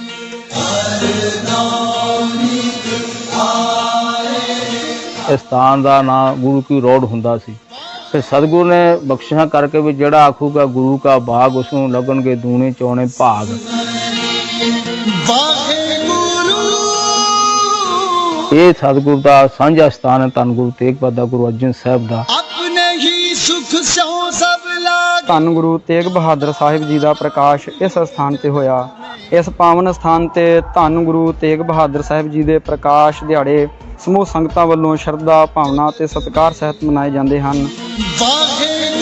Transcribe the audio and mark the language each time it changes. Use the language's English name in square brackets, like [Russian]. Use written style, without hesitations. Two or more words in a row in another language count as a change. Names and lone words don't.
[Punjabi] ਇਸ ਸਥਾਨ ਦਾ ਨਾਮ ਗੁਰੂ ਕੀ ਰੋਡ ਹੁੰਦਾ ਸੀ। ਫਿਰ ਸਤਿਗੁਰੂ ਨੇ ਬਖਸ਼ਿਸ਼ਾਂ ਕਰਕੇ ਵੀ ਜਿਹੜਾ ਆਖੂਗਾ ਗੁਰੂ ਕਾ ਬਾਗ, ਉਸ ਨੂੰ ਲੱਗਣਗੇ ਦੂਣੇ ਚੌਣੇ ਭਾਗ। ਇਹ ਸਤਿਗੁਰੂ ਦਾ ਸਾਂਝਾ ਸਥਾਨ ਹੈ, ਧੰਨ ਗੁਰੂ ਤੇਗ ਬਹਾਦਰ ਗੁਰੂ ਅਰਜਨ ਸਾਹਿਬ ਦਾ। ਅਪਨੇ ਹੀ ਸੁਖ ਸੋ ਸਬ ਲਾਗ। ਧੰਨ ਗੁਰੂ ਤੇਗ ਬਹਾਦਰ ਸਾਹਿਬ ਜੀ ਦਾ ਪ੍ਰਕਾਸ਼ ਇਸ ਸਥਾਨ ਤੇ ਹੋਇਆ। ਇਸ ਪਾਵਨ ਸਥਾਨ ਤੇ ਧੰਨ ਗੁਰੂ ਤੇਗ ਬਹਾਦਰ ਸਾਹਿਬ ਜੀ ਦੇ ਪ੍ਰਕਾਸ਼ ਦਿਹਾੜੇ ਸਮੂਹ ਸੰਗਤਾਂ ਵੱਲੋਂ ਸ਼ਰਧਾ ਭਾਵਨਾ ਤੇ ਸਤਿਕਾਰ ਸਹਿਤ ਮਨਾਏ ਜਾਂਦੇ ਹਨ। वाहे